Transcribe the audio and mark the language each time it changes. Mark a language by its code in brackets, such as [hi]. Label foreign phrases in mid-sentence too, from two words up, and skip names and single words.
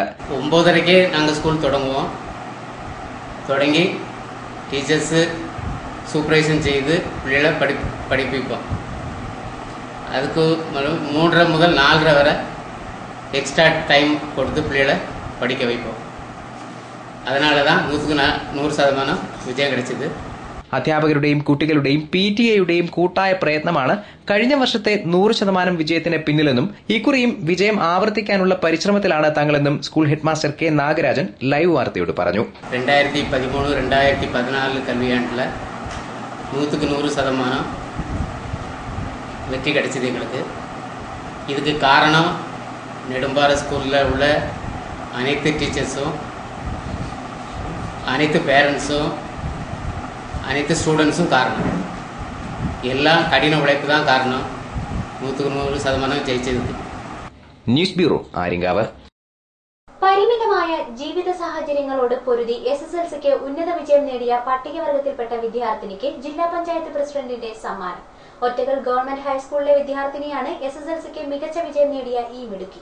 [ml] 9:30 ഞങ്ങൾ സ്കൂൾ തുടങ്ങി [en] teachers supervision [ml] ചെയ്ത് പിള്ളേരെ പഠിപ്പിക്കും. அதுக்கு 3:30 മുതൽ 4:30 വരെ [en] extra time [ml] കൊടുത്ത് പിള്ളേരെ പഠിക്ക வைப்போம். [ta] அதனாலதான் 100% വിജയം கிடைச்சது. [ml] അധ്യാപകരുടെയും കുട്ടികളുടെയും PTA-യുടെയും കൂട്ടായ പ്രയത്നമാണ് കഴിഞ്ഞ വർഷത്തെ 100% വിജയത്തിന് പിന്നിലെന്നും ഇക്കുറിയും വിജയം ആവർത്തിക്കാനുള്ള പരിശ്രമത്തിലാണ് തങ്ങളെന്നും സ്കൂൾ ഹെഡ്മാസ്റ്റർ K. നാഗരാജൻ ലൈവ് വാർത്തയോട് പറഞ്ഞു. [ta] 2013-2014 കൽവിയാണ്ടിൽ 100% வெற்றி கிடைச்சது எங்களுக்கு. இதுக்கு காரணம் நெடும்பாறை ஸ்கூலில் உள்ள அனைத்து டீச்சர்ஸும், அனைத்து பேரண்ட்ஸும், அனைத்து ஸ்டூடெண்ட்ஸும் காரணம். எல்லாம் கடின உழைப்பு தான் காரணம் 100% ஜெயிச்சதுக்கு. [en] news bureau, [ml] ആര്യങ്കാവ്. പരിമിതമായ ജീവിത സാഹചര്യങ്ങളോട് പൊരുതി SSLCക്ക് ഉന്നത വിജയം നേടിയ പട്ടികവർഗത്തിൽപ്പെട്ട വിദ്യാർത്ഥിനിക്ക് ജില്ലാ പഞ്ചായത്ത് പ്രസിഡന്റിന്റെ സമ്മാനം. ഒറ്റക്കൽ ഗവൺമെന്റ് ഹൈസ്കൂളിലെ വിദ്യാർത്ഥിനിയാണ് SSLCക്ക് മികച്ച വിജയം നേടിയ ഈ മിടുക്കി.